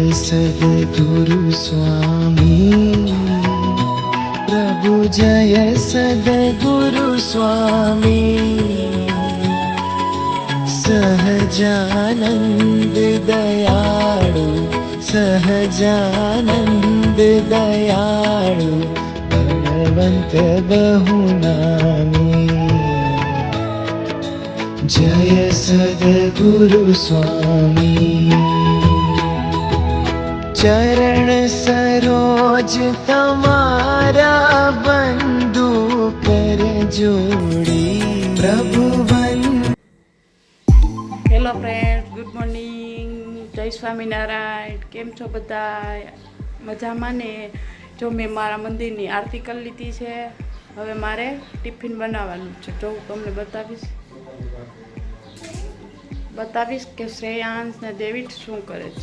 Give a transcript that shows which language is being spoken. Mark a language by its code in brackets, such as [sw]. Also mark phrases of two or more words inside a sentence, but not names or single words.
[gu] સદ્ગુરુ સ્વામી, પ્રભુ જય સદ્ગુરુ સ્વામી, સહજાનંદ દયાળુ, સહજાનંદ દયાળુ, ભગવંત બહુનામી, જય સદ્ગુરુ સ્વામી। ચરણ સરોજ તમારા બંધુ કર જોડી, પ્રભુ [en] Hello friends, good morning, [gu] જય સ્વામિનારાયણ। કેમ છો બધા? મજામાં ને? જો મેં મારા મંદિરની આરતી કરી લીધી છે, હવે મારે ટિફિન બનાવવાનું છે। જો હું તમને બતાવીશ કે શ્રેયાંશ ને ડેવિડ શું કરે છે।